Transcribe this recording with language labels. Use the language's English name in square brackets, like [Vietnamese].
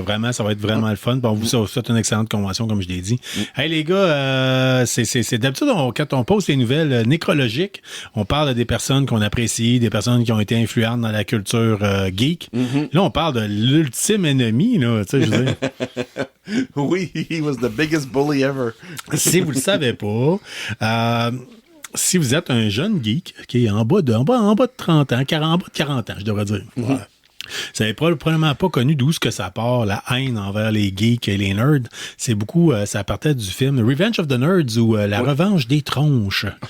[French] Vraiment, ça va être vraiment le fun. Bon, vous souhaite une excellente convention, comme je l'ai dit. Hey, les gars, c'est d'habitude, quand on poste les nouvelles nécrologiques, on parle de des personnes qu'on apprécie, des personnes qui ont été influentes dans la culture geek. Là, on parle de l'ultime ennemi, là, tu sais, je veux dire. [English] Oui, he was the biggest bully ever. [French] Si vous le savez pas, si vous êtes un jeune geek, qui est en bas de 30 ans, en bas de 40 ans, je devrais dire. Ouais. Vous n'avez probablement pas connu d'où ce que ça part, la haine envers les geeks et les nerds. C'est beaucoup, ça partait du film Revenge of the Nerds ou La Revanche des tronches.